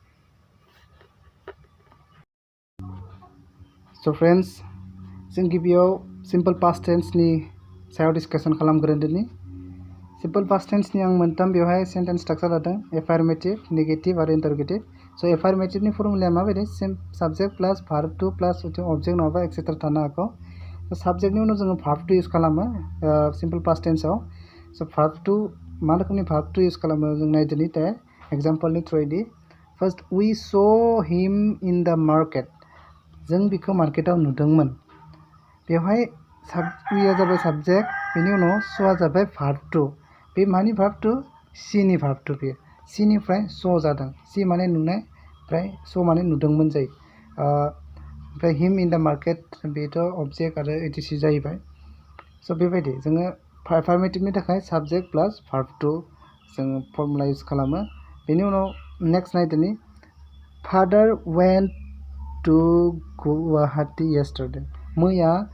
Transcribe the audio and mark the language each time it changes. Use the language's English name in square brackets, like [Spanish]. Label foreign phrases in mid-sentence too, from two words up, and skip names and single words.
[Bodo] स' फ्रेन्ड्स जों गिबियाव [English] simple past tense [Bodo] सायाव डिसकासन खालामग्रोदोनि [English] simple past tense [Bodo] आं मोनथाम बेवहाय [English] sentence structure [Bodo] लादों [English] affirmative negative [Bodo] आरो इन्टारगेटिभ स' एफार्मेटिभनि फर्मुलाया माबायदि [English] subject plus verb two plus object [Bodo] नङाबा एक्सेट्रा थानो हागौ साबजेक्टनि उनाव जोङो [English] verb two use [Bodo] खालामो [English] simple past tense [Bodo] स' [English] verb two [Bodo] मा रोखोमनि [English] verb two [Bodo] इउज खालामो जों नायदोनि दा एग्जाम्पलनि थ्रुयैदि [English] first we saw him in the market [Bodo] जों बिखौ मार्केटाव नुदोंमोन बेवहाय विया जाबाय साबजेक्ट बेनि उनाव स'आ जाबाय [English] verb two [Bodo] बे मानि [English] verb two [Bodo] सिनि भार्ब टु बेयो सिनिफ्राय स' जादों सि माने नुनाय ओमफ्राय स' माने नुदोंमोन जायो ओमफ्राय [English] him in the market [Bodo] बेथ' अबजेक्ट आरो इटिसि जाहैबाय स' बेबायदि जोङो एफार्मेटिभनि थाखाय [English] subject plus verb two [Bodo] जोङो फर्मुला इउज खालामो बेनि उनाव नेक्स्ट नायदोनि [English] father went to Guwahati yesterday [Bodo] मैया